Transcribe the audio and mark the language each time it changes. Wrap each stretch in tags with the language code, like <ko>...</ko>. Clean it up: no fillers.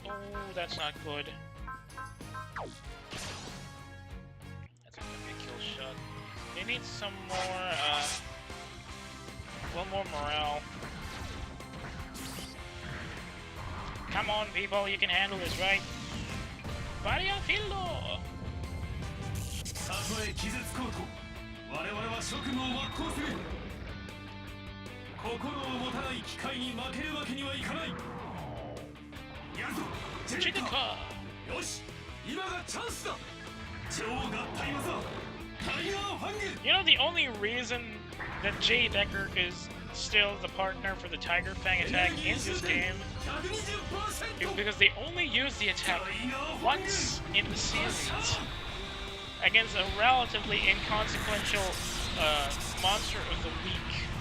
<en>Oh, that's not good. That's gonna be a kill shot. They need some more, one more morale. Come on, people, you can handle this, right? Varia Fildo!</en> <ja>たとえ傷つこうと我々は職務を全うする。心を持たない機械に負けるわけにはいかない。やるぞ、ジェイカー。よし、今がチャンスだ。超合体技、タイガーファング。</ja> <en>You know, the only reason that J. Decker is still the partner for the Tiger Fang attack in this game is because they only use the attack once in the series against a relatively inconsequential monster of the week.</en>